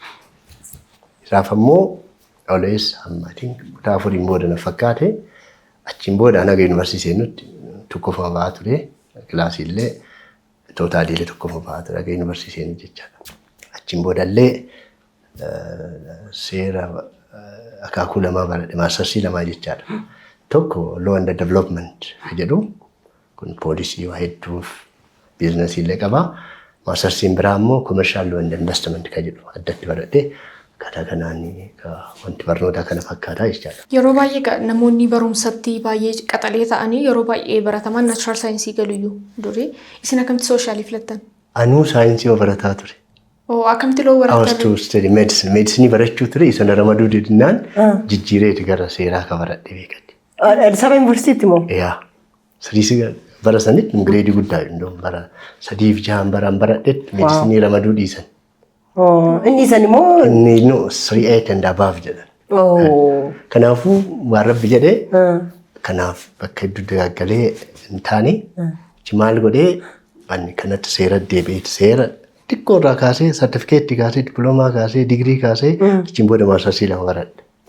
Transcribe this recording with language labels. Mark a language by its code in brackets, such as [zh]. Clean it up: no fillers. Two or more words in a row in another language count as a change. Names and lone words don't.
[om] Isaaf ammoo always hammaatiin kutaa afuriin booda na fakkaate achiin booda anaga yuunivarsiitii seenutti tokkoffaa ba'aa ture kilaasii illee tootaalii illee tokkoffaa ba'aa ture aga yuunivarsiitii seenuu jechaadha. Achiin booda illee seera akaakuu lamaa baradhe maastarsii lamaa jechaadha. Tokko [en] law and development [om] jedhu kun poolisii waa hedduuf biizinasii illee qaba. Maastarsiin biraa immoo [en] commercial law and investment [om] kan jedhu addatti baradhe akkaataa kanaan wanti barnootaa kana fakkaataa jechaadha. Yeroo baay'ee namoonni barumsatti baay'ee qaxalee ta'anii yeroo baay'ee barataman naachuraal saayinsii galuyyuu durii isin akkamitti sooshaaliif filattan? Anuu saayinsii barataa ture. Akkamitti loo barataa? [en] I was to study medicine. [om] Medicine barachuu ture isa ramaduu didnaan jijjiireeti gara seeraa ka baradhe beekadhe. Addis Ababa Yuunivarsiitii moo? Yaa. Sadiisi bara sanitti gireedii guddaa indoon bara 3-6 baraan baradhetti medicinii ramaduu dhiisan. Inni isan immoo? Inni no 3-8 [en] and above [om] jedhan. Kanaafuu waan rabbi jedhee kanaaf bakka hedduu dagaagalee hin taane maal godhee ani kanatti seera deebi'eeti seera xiqqoo irraa kaasee sartifikeetti kaasee dippiloomaa kaasee digirii kaasee achiin booda maastarsii lama baradhe.